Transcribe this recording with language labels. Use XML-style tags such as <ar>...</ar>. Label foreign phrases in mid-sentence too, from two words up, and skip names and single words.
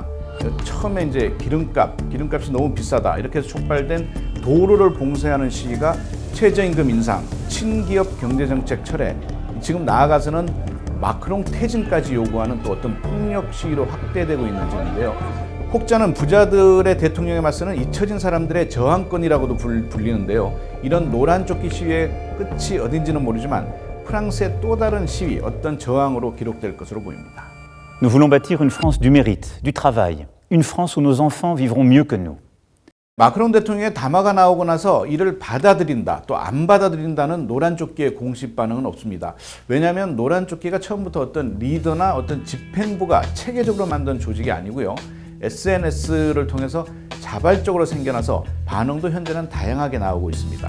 <ko>처음에 이제 기름값이 너무 비싸다 이렇게 해서 촉발된 도로를 봉쇄하는 시위가 최저임금 인상, 친기업 경제정책 철회, 지금 나아가서는 마크롱 퇴진까지 요구하는 또 어떤 폭력 시위로 확대되고 있는 점인데요. 혹자는 부자들의 대통령에 맞서는 잊혀진 사람들의 저항권이라고도 불리는데요. 이런 노란 조끼 시위의 끝이 어딘지는 모르지만 프랑스의 또 다른 시위, 어떤 저항으로 기록될 것으로 보입니다.</ko> <fr>Nous voulons bâtir une France du mérite, du travail, une France où nos enfants vivront mieux que nous.</fr> <ko>마크롱 대통령의 담화가 나오고 나서 이를 받아들인다, 또 안 받아들인다는 노란 조끼의 공식 반응은 없습니다. 왜냐하면 노란 조끼가 처음부터 어떤 리더나 어떤 집행부가 체계적으로 만든 조직이 아니고요. SNS를 통해서 자발적으로 생겨나서 반응도 현재는 다양하게 나오고 있습니다.</ko>